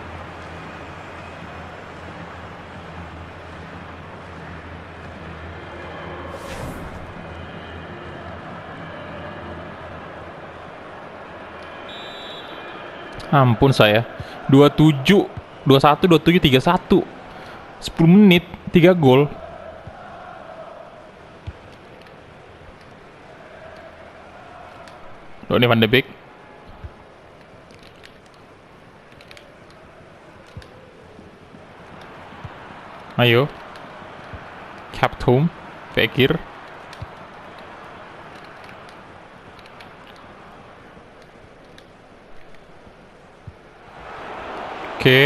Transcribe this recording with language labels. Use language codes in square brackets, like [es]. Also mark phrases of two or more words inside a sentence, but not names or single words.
[id] Ampun saya. 27, 21, 27, 31. 10 menit, 3 gol. Donny van de Beek. Ayo. Captum. Fekir. Oke.